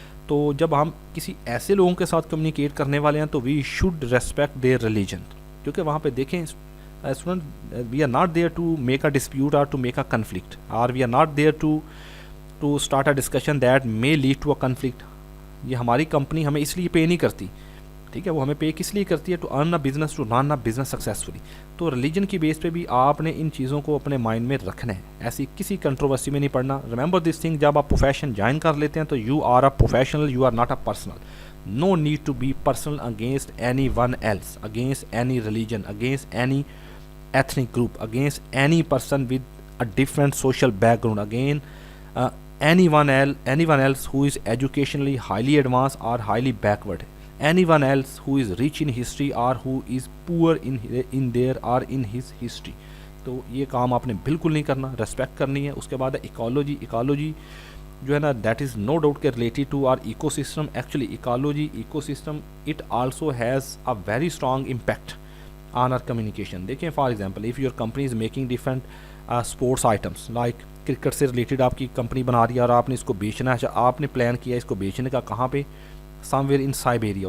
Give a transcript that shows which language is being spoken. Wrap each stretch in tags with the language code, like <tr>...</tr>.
<ur>تو جب ہم کسی ایسے لوگوں کے ساتھ کمیونیکیٹ کرنے والے ہیں</ur> <en>تو we should respect their religion,</en> <ur>کیونکہ وہاں پہ دیکھیں student,</ur> <en>We are not there to make a dispute اور to make a conflict, اور we are not there to start a discussion that may lead to a conflict.</en> <ur>یہ ہماری company ہمیں اس لیے پے نہیں کرتی, ٹھیک ہے, وہ ہمیں پے کس لیے کرتی ہے,</ur> <en>To earn a business, to run a business successfully.</en> <ur>تو ریلیجن کی بیس پہ بھی آپ نے ان چیزوں کو اپنے مائنڈ میں رکھنا ہے, ایسی کسی کنٹروورسی میں نہیں پڑنا.</ur> <en>remember this thing,</en> <ur>جب آپ پروفیشن جوائن کر لیتے ہیں تو</ur> <en>You are a professional, you are not a personal. No need to be personal against anyone else, against any religion, against any ethnic group, against any person with a different social background, again anyone else who is educationally highly advanced or highly backward, anyone else who is rich in history or who is poor in their or in his history.</en> <ur>تو یہ کام آپ نے بالکل نہیں کرنا, respect کرنی ہے. اس کے بعد ایکالوجی جو ہے نا,</ur> <en>that is no doubt</en> <ur>کہ related to are eco system.</ur> <en>Actually ecology, ecosystem, it also has a very strong impact on our communication.</en> <ur>دیکھیں for example,</ur> <en>if your company is making different sports items,</en> <ur>like cricket سے related آپ کی company بنا رہی ہے اور آپ نے اس کو بیچنا ہے, آپ نے پلان کیا اس کو بیچنے کا, کہاں پہ,</ur> <en>Somewhere in Siberia.</en>